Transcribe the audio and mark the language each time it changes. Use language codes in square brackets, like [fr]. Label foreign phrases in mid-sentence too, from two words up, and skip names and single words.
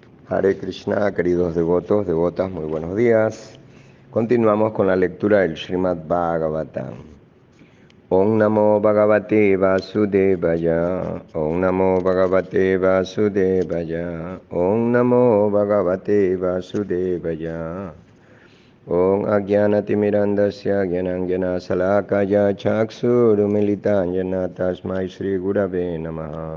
[es] Hare Krishna, queridos devotos, devotas, muy buenos días. Continuamos con la lectura del Srimad Bhagavatam. [sa] ॐ नमो भगवते वासुदेवाय, ॐ नमो भगवते वासुदेवाय, ॐ नमो भगवते वासुदेवाय. ॐ अज्ञानतिमिरान्धस्य ज्ञानाञ्जनशलाकया चक्षुरुन्मीलितं तस्मै श्रीगुरवे नमः.